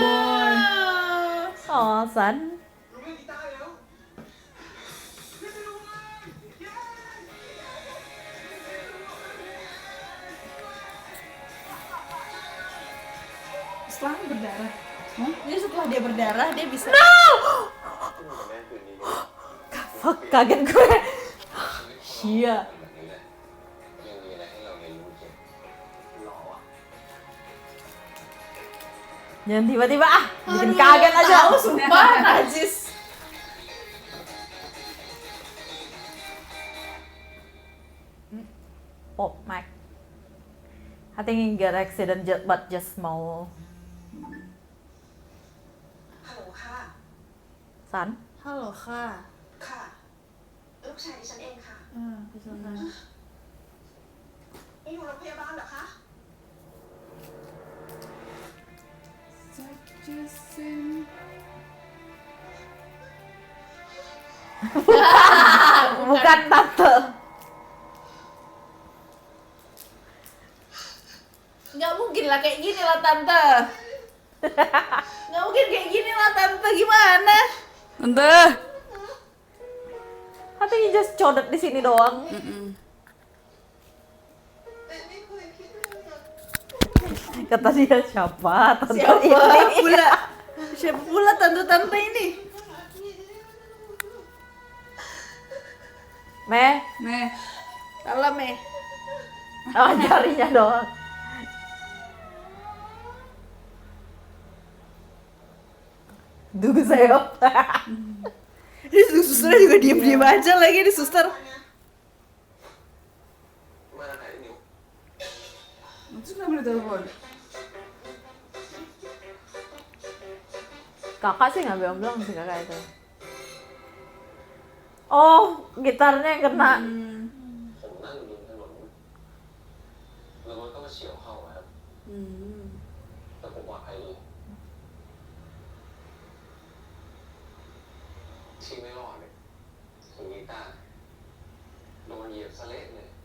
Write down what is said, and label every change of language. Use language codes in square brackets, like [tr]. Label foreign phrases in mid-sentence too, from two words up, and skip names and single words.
[en] Oh, son. [th] ลุงเล่นกีตาร์แล้ว [id] Setelah berdarah. Jadi setelah dia berdarah dia bisa. [th] ขึ้นกับแม่คืนนี้ [en] Fuck, [id] kaget gue. Iya. [th] แบบนี้แหละยังมีอะไรให้เราเรียนรู้เยอะหล่อว่ะ [id] Jangan tiba-tiba bikin kaget aja. Tahu sumpah najis. Pop Mac. [en] I think he got accident but just small. [th] ฮัลโหลค่ะ [en] Son. [id] Halo Kak. [th] ค่ะ ลูกชายดิฉันเองค่ะ [id] Bisa kan? [th] อยู่โรงพยาบาลเหรอคะ Sajesin. [id] Bukan tante. Nggak mungkin lah kayak gini lah tante. Nggak mungkin kayak gini lah tante, gimana? Tante. [en] I think he just codet [id] di sini doang. Kata dia siapa? Tante Siapa ini. pula? Siapa pula tante-tante ini? Meh, Nih. Salam ya. oh, jarinya doang. Duseyo. Ini susternya juga diem-diem aja lagi nih suster. [th] มาไหนนิว [id] Terus kenapa ditelepon? Kakak sih nggak bilang sih kakak itu. Oh, gitarnya yang kena. [th] ผมนั่งอยู่ริมถนนแล้วรถก็มาเฉี่ยวเข้าอะครับแต่ผมปลอดภัยดีที่ไม่รอดเนี่ยคือกีตาร์โดนเหยียบสะเละเลย